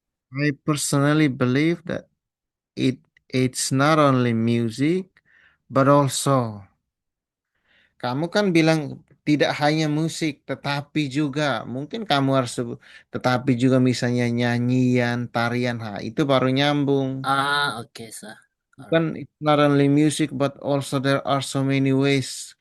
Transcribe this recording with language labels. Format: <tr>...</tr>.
<en>I personally believe that it's not only music, but also.</en> <id>Kamu kan bilang tidak hanya musik, tetapi juga mungkin kamu harus tetapi juga misalnya nyanyian, tarian, itu baru nyambung.</id> <en>Okay, sir.</en> <id>Bukan</id> <en>it's not only music, but also there are so many ways.</en>